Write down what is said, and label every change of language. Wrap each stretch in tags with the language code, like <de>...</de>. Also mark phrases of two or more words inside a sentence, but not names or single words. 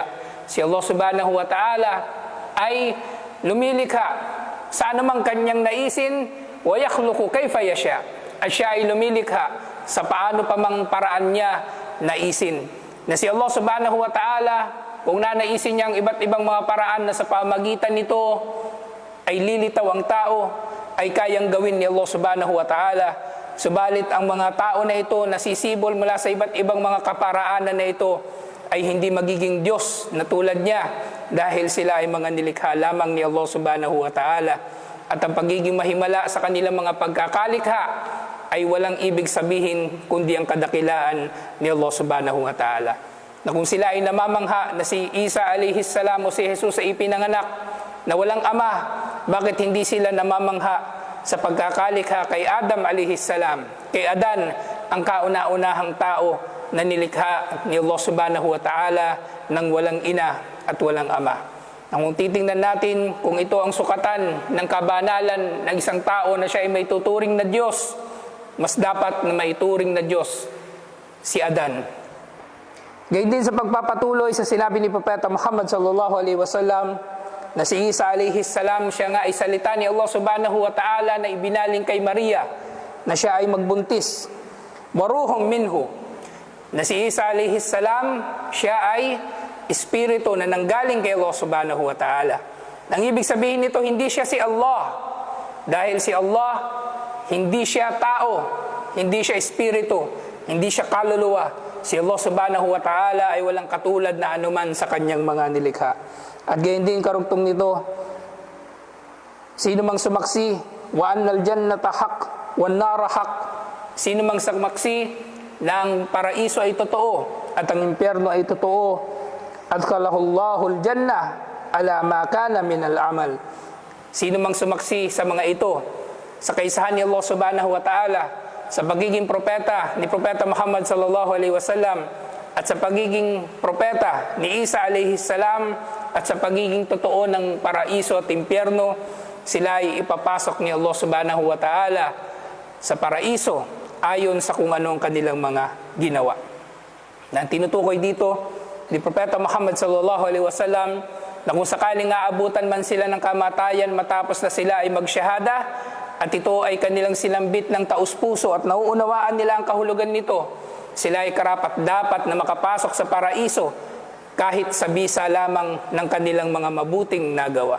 <tl>Si Allah</tl> <ar>سبحانه وتعالى</ar> <tl>ay lumilikha sa anumang kanyang naisin,</tl> <ar>ويخلق كيف يشاء.</ar> <tl>At siya ay lumilikha sa paano pa mang paraan niya naisin. Na si Allah</tl> <ar>سبحانه وتعالى,</ar> <tl>kung nanaisin niya ang iba't ibang mga paraan na sa pamagitan nito ay lilitaw ang tao, ay kayang gawin ni Allah</tl> <ar>سبحانه وتعالى.</ar> <tl>Subalit ang mga tao na ito nasisibol mula sa iba't ibang mga kaparaanan na ito ay hindi magiging Diyos na tulad niya dahil sila ay mga nilikha lamang ni Allah</tl> <ar>سبحانه وتعالى.</ar> <tl>At ang pagiging mahimala sa kanilang mga pagkakalikha ay walang ibig sabihin kundi ang kadakilaan ni Allah</tl> <ar>سبحانه وتعالى.</ar> <tl>Na kung sila ay namamangha na si Isa</tl> <ar>عليه السلام</ar> <tl>o si Jesus ay ipinanganak na walang ama, bakit hindi sila namamangha sa pagkakalikha kay Adam</tl> <ar>عليه السلام?</ar> <tl>Kay Adan, ang kauna-unahang tao na nilikha ni Allah</tl> <ar>سبحانه وتعالى</ar> <tl>ng walang ina at walang ama. Kung titingnan natin kung ito ang sukatan ng kabanalan ng isang tao na siya ay may tuturing na Diyos, mas dapat na may turing na Diyos si Adan. Gayun din sa pagpapatuloy sa sinabi ni Propeta Muhammad</tl> <ar>صلى الله عليه وسلم</ar> <tl>na si Isa</tl> <ar>عليه السلام,</ar> <tl>siya nga ay salita ni Allah</tl> <ar>سبحانه وتعالى</ar> <tl>na ibinaling kay Maria na siya ay magbuntis.</tl> <ar>وروح منه,</ar> <tl>na si Isa</tl> <ar>عليه السلام,</ar> <tl>siya ay espiritu na nanggaling kay Allah</tl> <ar>سبحانه وتعالى.</ar> <tl>Ang ibig sabihin nito, hindi siya si Allah. Dahil si Allah, hindi siya tao, hindi siya espiritu, hindi siya kaluluwa. Si Allah</tl> <ar>سبحانه وتعالى</ar> <tl>ay walang katulad na anuman sa kanyang mga nilikha. At gayon din karugtong nito, sino mang sumaksi,</tl> <ar>وأن الجنة حق والنار حق.</ar> <tl>Sino mang sumaksi na ang paraiso ay totoo at ang impyerno ay totoo,</tl> <ar>أدخله الله الجنة على ما كان من العمل.</ar> <tl>Sino mang sumaksi sa mga ito, sa kaisahan ni Allah</tl> <ar>سبحانه وتعالى,</ar> <tl>sa pagiging propeta ni Propeta Muhammad</tl> <ar>صلى الله عليه وسلم,</ar> <tl>at sa pagiging propeta ni Isa</tl> <ar>عليه السلام,</ar> <tl>at sa pagiging totoo ng paraiso at impyerno, sila ay ipapasok ni Allah</tl> <ar>سبحانه وتعالى</ar> <tl>sa paraiso ayon sa kung anong kanilang mga ginawa. Na tinutukoy dito ni Propeta Muhammad</tl> <ar>صلى الله عليه وسلم</ar> <tl>na kung sakaling aabutan man sila ng kamatayan matapos na sila ay magsyahada, at ito ay kanilang sinambit ng taus-puso at nauunawaan nila ang kahulugan nito, sila ay karapat dapat na makapasok sa paraiso kahit sa bisa lamang ng kanilang mga mabuting nagawa.</tl>